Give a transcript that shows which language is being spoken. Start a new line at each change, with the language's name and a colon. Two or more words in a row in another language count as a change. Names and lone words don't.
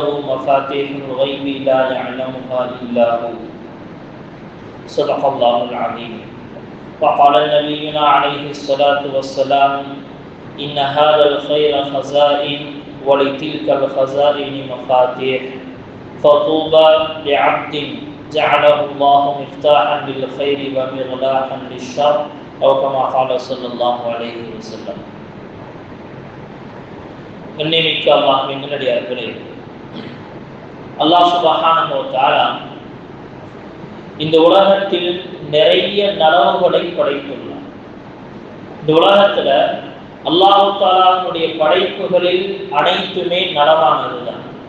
Arabic: مفاتيح الغيب لا يعلمها إلا هو صدق الله العظيم وقال نبينا عليه الصلاة والسلام إن هذا الخير خزائن ولتلك الخزائن مفاتيح فطوبى لعبد جعله الله مفتاحا للخير ومغلاقا للشر أو كما قال صلى الله عليه وسلم.
Tamil: கண்ணியமிக்க அல்லாஹ்வின் நல்லடியார்களே,
Arabic: الله سبحانه و تعالى
Tamil: இந்த உலகத்தில் நிறைய நலவுகளை படைத்துள்ளார். இந்த உலகத்துல அல்லாஹ் தஆலாவுடைய படைப்புகளில் அனைத்துமே நலமானதுதான்.